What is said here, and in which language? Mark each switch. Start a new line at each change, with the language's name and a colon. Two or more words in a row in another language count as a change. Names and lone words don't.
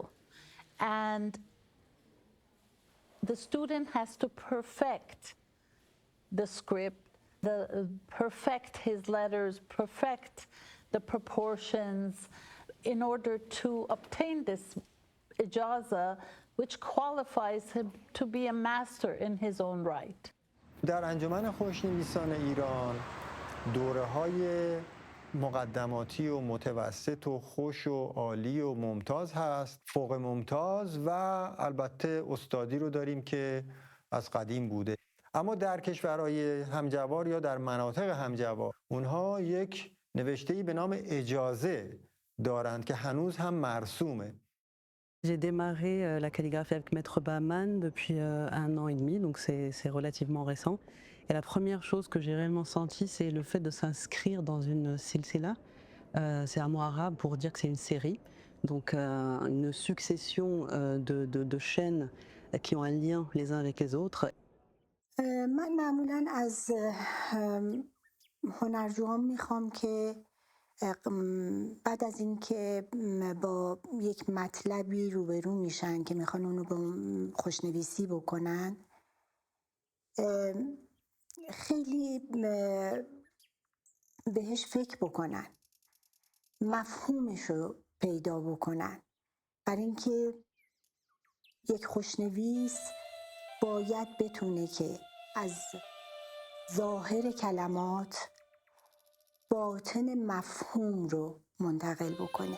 English: And the student has to perfect the script, perfect his letters, perfect the proportions in order to obtain this ijaza, which qualifies him to be a master in his own right.
Persian: در انجمن خوشنویسان ایران دوره‌های مقدماتی و متوسط و خوش و عالی و ممتاز هست، فوق ممتاز و البته استادی رو داریم که از قدیم بوده. اما در کشورهای همجوار یا در مناطق همجوار اونها یک نوشته‌ای به نام اجازه دارند که هنوز هم مرسومه.
French: J'ai démarré la calligraphie avec Maître Bahman depuis 1 an et demi, donc c'est relativement récent. Et la première chose que j'ai réellement sentie, c'est le fait de s'inscrire dans une silsila. C'est un mot arabe pour dire que c'est une série, donc une succession de chaînes qui ont un lien les uns avec les autres.
Persian: من معمولاً از هنرجوام میخوام که بعد از اینکه با یک مطلبی روبرو میشن که میخوان اونو با خوشنویسی بکنن، خیلی بهش فکر بکنن، مفهومش رو پیدا بکنن، برای اینکه یک خوشنویس باید بتونه که از ظاهر کلمات باطن مفهوم رو منتقل بکنه.